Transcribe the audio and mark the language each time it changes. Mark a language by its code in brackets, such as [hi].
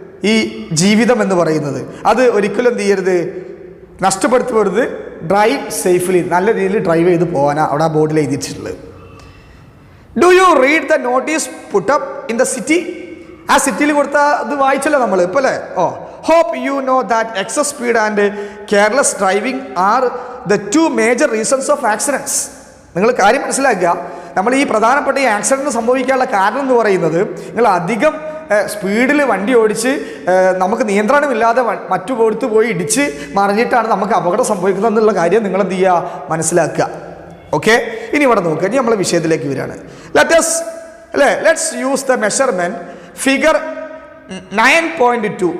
[ml] ഈ ജീവിതം എന്ന് പറയുന്നത്. അത് ഒരിക്കലും എന്ത് ചെയ്യരുത്, നഷ്ടപ്പെടുത്തരുത്. ഡ്രൈവ് സേഫ്ലി, നല്ല രീതിയിൽ ഡ്രൈവ് ചെയ്ത് പോകാനാണ് അവിടെ ആ ബോർഡിൽ എഴുതിയിട്ടുള്ളത്. [en] Do you read the notice put up in the city? [ml] ആ സിറ്റിയിൽ കൊടുത്ത ഇത് വായിച്ചല്ലോ നമ്മൾ ഇപ്പോൾ അല്ലേ? [en] Hope you know that excess speed and careless driving are the two major reasons of accidents. [ml] നിങ്ങൾ കാര്യം മനസ്സിലാക്കുക. നമ്മൾ ഈ പ്രധാനപ്പെട്ട ഈ ആക്സിഡൻറ്റ് സംഭവിക്കാനുള്ള കാരണം എന്ന് പറയുന്നത്, നിങ്ങൾ അധികം സ്പീഡിൽ വണ്ടി ഓടിച്ച് നമുക്ക് നിയന്ത്രണമില്ലാതെ മറ്റു കൊടുത്ത് പോയി ഇടിച്ച് മറിഞ്ഞിട്ടാണ് നമുക്ക് അപകടം സംഭവിക്കുന്നത് എന്നുള്ള കാര്യം നിങ്ങൾ എന്ത് ചെയ്യുക, മനസ്സിലാക്കുക. ഓക്കെ, ഇനി ഇവിടെ നോക്കുക. ഇനി നമ്മൾ വിഷയത്തിലേക്ക് വരികയാണ്. [en] Let's use the measurement figure 9.2.